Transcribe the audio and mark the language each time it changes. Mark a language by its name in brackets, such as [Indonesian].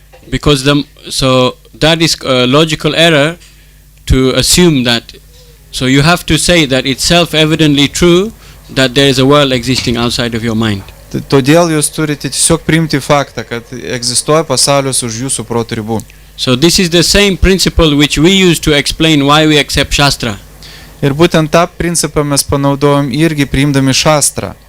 [English] Because so that is a logical error to assume that. So you have to say that it's self-evidently true that there is a world existing outside of your mind. [Lithuanian] Todėl jūs turite tiesiog priimti faktą, kad egzistuoja pasaulis už jūsų proto ribų. [English] So this is the same principle which we use to explain why we accept Shastra. [Lithuanian] Ir būtent tą principą mes panaudojam irgi priimdami Shastrą.